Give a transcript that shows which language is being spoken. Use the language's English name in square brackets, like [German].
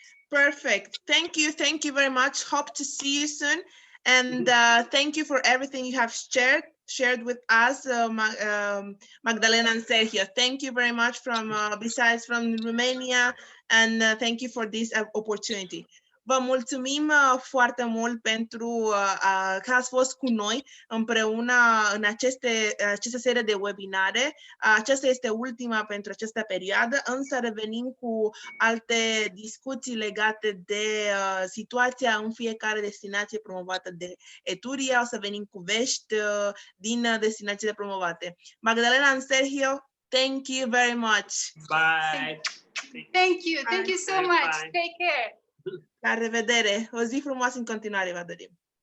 [English] Perfect. Thank you very much. Hope to see you soon. And thank you for everything you have shared with us, Magdalena and Sergio. Thank you very much from besides from Romania, and thank you for this opportunity. [Romanian] Vă mulțumim foarte mult pentru că ați fost cu noi împreună în aceste serie de webinare. Aceasta este ultima pentru această perioadă, însă revenim cu alte discuții legate de situația în fiecare destinație promovată de Eturia. O să venim cu vești din destinațiile promovate. [English] Magdalena and Sergio, thank you very much. Bye. Thank you so much. Take care. [Romanian] La revedere! O zi frumoasă în continuare vă dorim!